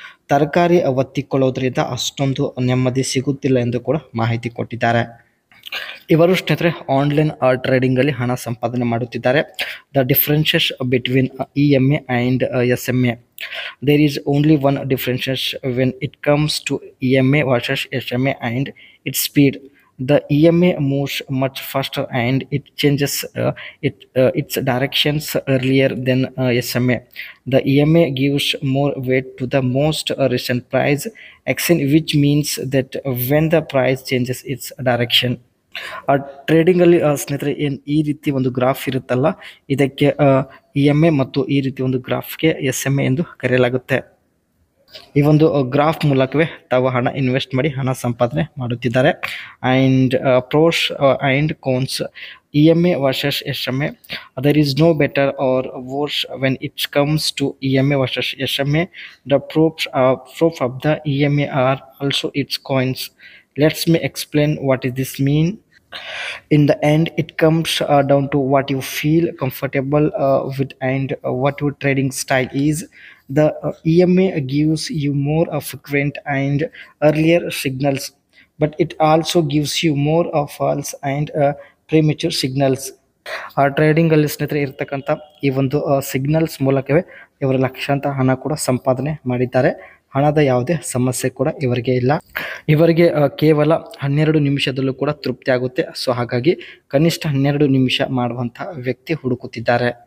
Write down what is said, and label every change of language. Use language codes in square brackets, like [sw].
[kn] ತರಕಾರಿ ಒತ್ತಿಕೊಳ್ಳೋದ್ರಿಂದ ಅಷ್ಟೊಂದು ನೆಮ್ಮದಿ ಸಿಗುತ್ತಿಲ್ಲ ಎಂದು ಕೂಡ ಮಾಹಿತಿ ಕೊಟ್ಟಿದ್ದಾರೆ. ಇವರು ಸ್ನೇಹಿತರೆ ಆನ್ಲೈನ್ ಟ್ರೇಡಿಂಗಲ್ಲಿ ಹಣ ಸಂಪಾದನೆ ಮಾಡುತ್ತಿದ್ದಾರೆ. [en] The differences between EMA and SMA. There is only one differences when it comes to EMA versus SMA and it's speed. The EMA moves much faster and it changes its directions earlier than SMA. The EMA gives more weight to the most recent price action, which means that when the price changes its direction. [kn] ಟ್ರೇಡಿಂಗಲ್ಲಿ ಸ್ನೇಹಿತರೆ ಏನು ಈ ರೀತಿ ಒಂದು graph ಇರುತ್ತಲ್ಲ, ಇದಕ್ಕೆ EMA ಮತ್ತು ಈ ರೀತಿ ಒಂದು ಗ್ರಾಫ್ಗೆ SMA ಎಂದು ಕರೆಯಲಾಗುತ್ತೆ. ಈ ಒಂದು ಗ್ರಾಫ್ ಮೂಲಕವೇ ತಾವು ಹಣ ಇನ್ವೆಸ್ಟ್ ಮಾಡಿ ಹಣ ಸಂಪಾದನೆ ಮಾಡುತ್ತಿದ್ದಾರೆ. [en] And pros and cons. EMA versus SMA. There is no better or worse when it comes to EMA versus SMA. The proofs of the EMA are also its coins. Let me explain what does this mean. In the end, it comes down to what you feel comfortable with and what your trading style is. The EMA gives you more frequent and earlier signals, but it also gives you more false and premature signals. [kn] ಟ್ರೇಡಿಂಗಲ್ಲಿ ಸ್ನೇಹಿತರೆ ಇರ್ತಕ್ಕಂಥ ಈ ಒಂದು signals ಮೂಲಕವೇ ಇವರು ಲಕ್ಷಾಂತರ ಹಣ ಕೂಡ ಸಂಪಾದನೆ ಮಾಡಿದ್ದಾರೆ. ಹಣದ ಯಾವುದೇ ಸಮಸ್ಯೆ ಕೂಡ ಇವರಿಗೆ ಇಲ್ಲ. ಇವರಿಗೆ ಕೇವಲ 12 ನಿಮಿಷದಲ್ಲೂ ಕೂಡ ತೃಪ್ತಿ ಆಗುತ್ತೆ. ಸೊ ಹಾಗಾಗಿ ಕನಿಷ್ಠ 12 ನಿಮಿಷ ಮಾಡುವಂಥ ವ್ಯಕ್ತಿ ಹುಡುಕುತ್ತಿದ್ದಾರೆ.